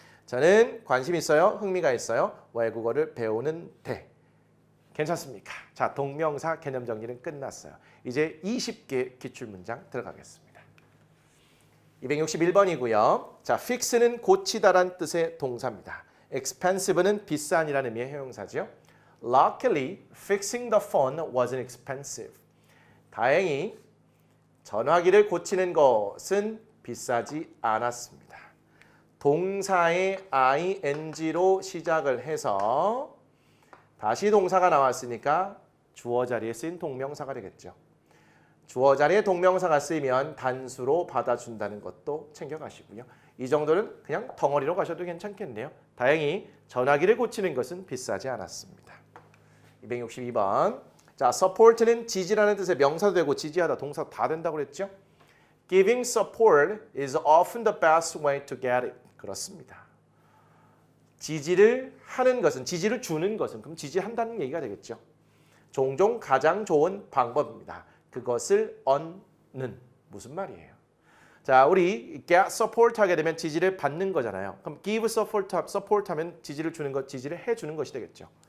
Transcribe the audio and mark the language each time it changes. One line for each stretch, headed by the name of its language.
Korean: 저는 관심 있어요. 흥미가 있어요. 외국어를 배우는 데. 괜찮습니까? 자, 동명사 개념 정리는 끝났어요. 이제 20개 기출문장 들어가겠습니다. 261번이고요. 자, fix는 고치다란 뜻의 동사입니다. expensive는 비싼이라는 의미의 형용사죠.
English: Luckily, fixing the phone wasn't expensive.
Korean: 다행히 전화기를 고치는 것은 비싸지 않았습니다. 동사의 ing로 시작을 해서 다시 동사가 나왔으니까 주어 자리에 쓰인 동명사가 되겠죠. 주어 자리에 동명사가 쓰이면 단수로 받아준다는 것도 챙겨가시고요. 이 정도는 그냥 덩어리로 가셔도 괜찮겠네요. 다행히 전화기를 고치는 것은 비싸지 않았습니다. 262번. 자, support는 지지라는 뜻의 명사도 되고 지지하다 동사 다 된다고 그랬죠?
English: Giving support is often the best way to get it.
Korean: 그렇습니다. 지지를 하는 것은, 지지를 주는 것은, 그럼 지지한다는 얘기가 되겠죠. 종종 가장 좋은 방법입니다. 그것을 얻는, 무슨 말이에요? 자, 우리 get support 하게 되면 지지를 받는 거잖아요. 그럼 give support 하면 지지를 주는 것, 지지를 해주는 것이 되겠죠.